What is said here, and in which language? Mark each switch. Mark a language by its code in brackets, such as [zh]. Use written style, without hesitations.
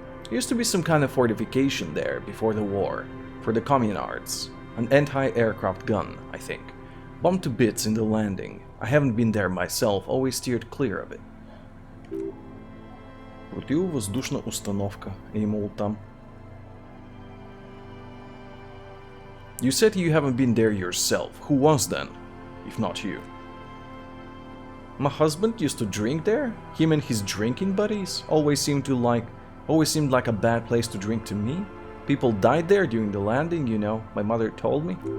[en] Used to be some kind of fortification there before the war, for the communards. An anti-aircraft gun, I think. Bombed to bits in the landing. I haven't been there myself, always steered clear of it. [bg] Противовъздушна установка е имало там. [en] You said you haven't been there yourself. Who was then, if not you? My husband used to drink there? Him and his drinking buddies always seemed like a bad place to drink to me. People died there during the landing, you know, my mother told me.